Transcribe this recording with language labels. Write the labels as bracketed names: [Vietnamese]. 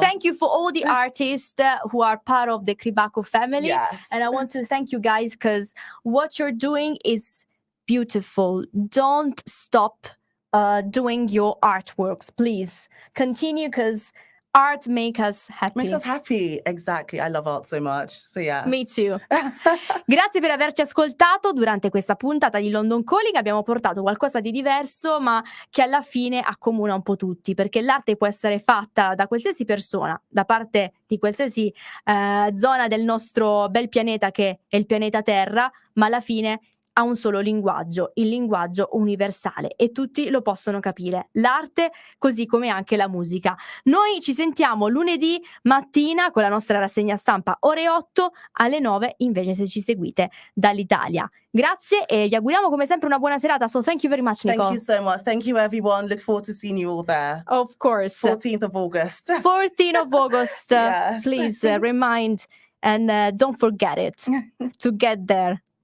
[English] Thank you for all the artists who are part of the Kribaku family. Yes. And I want to thank you guys because what you're doing is beautiful. Don't stop doing your artworks, please. Continue because art makes us happy. Makes us happy, exactly. I love art so much. So yes. Me too. [Italian] Grazie per averci ascoltato durante questa puntata di London Calling. Abbiamo portato qualcosa di diverso, ma che alla fine accomuna un po' tutti, perché l'arte può essere fatta da qualsiasi persona, da parte di qualsiasi zona del nostro bel pianeta che è il pianeta Terra, ma alla fine ha un solo linguaggio, il linguaggio universale, e tutti lo possono capire. L'arte, così come anche la musica. Noi ci sentiamo lunedì mattina con la nostra rassegna stampa ore 8, alle 9 invece se ci seguite dall'Italia. Grazie e vi auguriamo come sempre una buona serata. [English] So thank you very much, Nicole. Thank you so much. Thank you everyone. Look forward to seeing you all there. Of course. 14th of August. 14th of August. Yes. Please remind and don't forget it to get there.